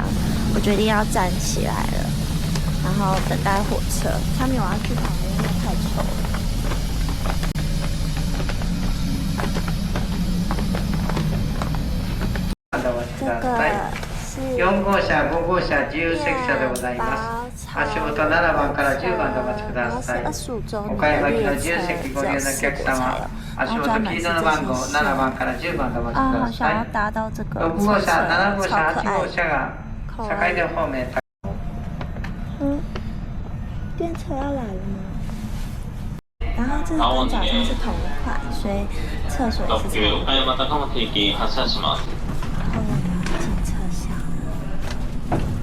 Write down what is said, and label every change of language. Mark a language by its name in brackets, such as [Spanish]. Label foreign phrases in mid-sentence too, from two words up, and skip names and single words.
[Chinese] 我决定要站起来了，然后等待火车。他们有要去旁边，因为太丑了。这个是 [Japanese] 4号車、5号車、自由席車でございます。足元7番から10番でお待ちください。岡山行きの自由席ご利用のお客様、足元黄色の番号7番から10番でお待ちください。6号車、7号車、8号車が坂出方面。 [Chinese] 电车要来了吗？然后这个跟早上是同一款，所以厕所也是同一款。然后我们要进车厢了。